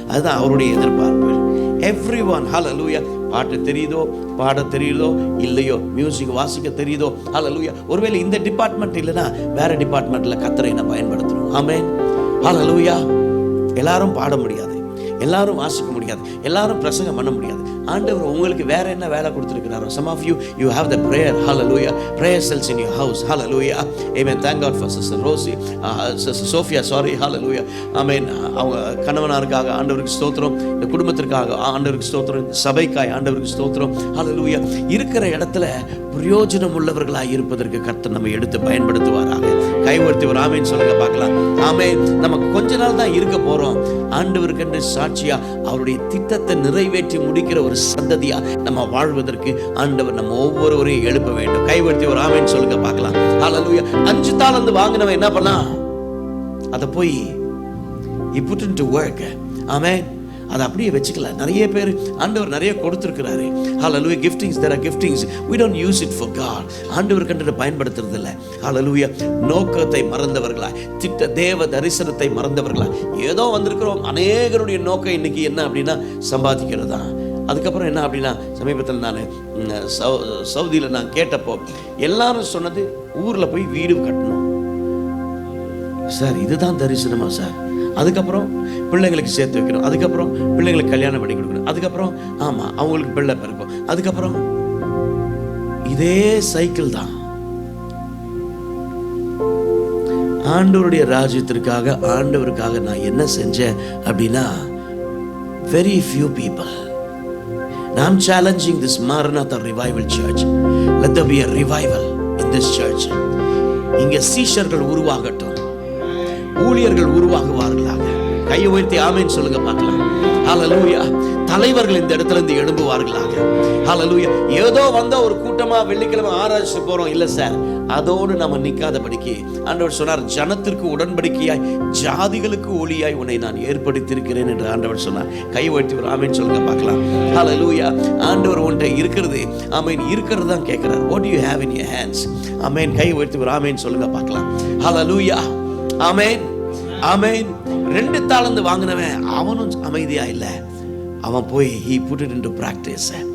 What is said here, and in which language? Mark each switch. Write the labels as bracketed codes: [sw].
[ta] அதுதான் அவருடைய எதிர்பார்ப்பு. எவ்ரிஒன். ஹல்லேலூயா. பாட்டு தெரியுதோ, பாட தெரியுதோ இல்லையோ, மியூசிக் வாசிக்க தெரியுதோ, ஹல்லேலூயா. ஒருவேளை இந்த டிபார்ட்மெண்ட் இல்லைன்னா வேற டிபார்ட்மெண்ட்ல கர்த்தரை என்ன பயன்படுத்தணும். ஆமென். ஹல்லேலூயா. எல்லாரும் பாட முடியாது, எல்லாரும் வாசிக்க முடியாது, எல்லாரும் பிரசங்கம் பண்ண முடியாது. ஆண்டவர் உங்களுக்கு வேற என்ன வேலை கொடுத்திருக்கிறாரோ. [en] some of you have the prayer. hallelujah. prayer cells in your house. hallelujah. amen. thank God for sister Rosie, sister Sophia, sorry. hallelujah. amen. [ta] அவங்க கணவனாருக்காக ஆண்டவருக்கு ஸ்தோத்திரம், இந்த குடும்பத்திற்காக ஆண்டவருக்கு ஸ்தோத்திரம், சபைக்காய் ஆண்டவருக்கு ஸ்தோத்திரம். hallelujah. இருக்கிற இடத்துல பிரயோஜனம் உள்ளவர்களாக இருப்பதற்கு கர்த்தர் நம்ம எடுத்து பயன்படுத்துவாராக. கைவர்த்தி ஒரு ஆமென் சொல்லுங்க பார்க்கலாம். ஆமென். நமக்கு கொஞ்ச நாள் தான் இருக்க போறோம். ஆண்டவருக்கு சாட்சியா அவருடைய திட்டத்தை நிறைவேற்றி முடிக்கிற ஒரு சந்ததியா நம்ம வாழ்வதற்கு ஆண்டவர் நம்ம ஒவ்வொருவரையும் எழுப்ப வேண்டும். கைவர்த்தி ஒரு ஆமென் சொல்லுங்க பார்க்கலாம். ஹல்லேலூயா. 5 தாலந்து வாங்கினவன் என்ன பண்ணா, அதை போய் [en] he put into work. [ta] ஆமென். அதை அப்படியே வச்சுக்கல. நிறைய பேர் ஆண்டவர் நிறைய கொடுத்துருக்கிறாரு. ஹல்லேலூயா. [en] giftings, there are giftings, we don't use it for God. [ta] ஆண்டவர் கண்டு பயன்படுத்துறது இல்லை. ஹல்லேலூயா. நோக்கத்தை மறந்தவர்களாய், தேவ தரிசனத்தை மறந்தவர்களாய் ஏதோ வந்திருக்கிறோம். அநேகருடைய நோக்கம் இன்னைக்கு என்ன அப்படின்னா சம்பாதிக்கிறது தான். அதுக்கப்புறம் என்ன அப்படின்னா, சமீபத்தில் நான் சவுதியில் நான் கேட்டப்போ எல்லாரும் சொன்னது ஊரில் போய் வீடு கட்டணும் சார், இதுதான் தரிசனமா சார். அதுக்கப்புறம் பிள்ளைங்களுக்கு சேர்த்து வைக்கணும், அதுக்கப்புறம் பிள்ளைங்களுக்கு கல்யாணம் பண்ணி கொடுக்கணும், அதுக்கப்புறம் ஆமாம் அவங்களுக்கு பிள்ளை பிறக்கும், அதுக்கப்புறம் இதே சைக்கிள் தான். ஆண்டவருடைய ராஜ்யத்திற்காக ஆண்டவருக்காக நான் என்ன செஞ்சேன் அப்படின்னா, [en] very few people. I'm challenging this Maranatha Revival Church. Let there be a revival in this church. [ta] இங்கே சீஷர்கள் உருவாகட்டும், ஊழியர்கள் உருவாகுவார்களாக. கையை உயர்த்தி ஆமென் சொல்லுங்க பார்க்கலாம். ஹல்லேலூயா. தலைவர்கள் இந்த இடத்துல இருந்து எழும்புவார்களாக. ஹல்லேலூயா. ஏதோ வந்த ஒரு கூட்டமா வெள்ளிக்கிழமை ஆராய்ச்சி போறோம் இல்ல சார், அதோடு நம்ம நிக்காதபடிக்கு ஆண்டவர் சொன்னார், ஜனத்திற்கு உடன்படிக்கையாய் ஜாதிகளுக்கு ஒளியாய் உன்னை நான் ஏற்படுத்தியிருக்கிறேன் என்று ஆண்டவர் சொன்னார். கை உயர்த்தி ஒரு ஆமென் சொல்லுங்க பார்க்கலாம். ஹல்லேலூயா. ஆண்டவர் உன்கிட்ட இருக்கிறது, ஆமென், இருக்கிறது தான் கேட்கிறார். [en] what do you have in your hands? [ta] ஆமென். கை உயர்த்தி ஒரு ஆமென் சொல்லுங்க பார்க்கலாம். ஹல்லேலூயா. ஆமென் ஆமென். 2 தாலந்து வாங்கினவன் அவனும் அமைதியா இல்லை. அவன் போய் [en] he put it into practice.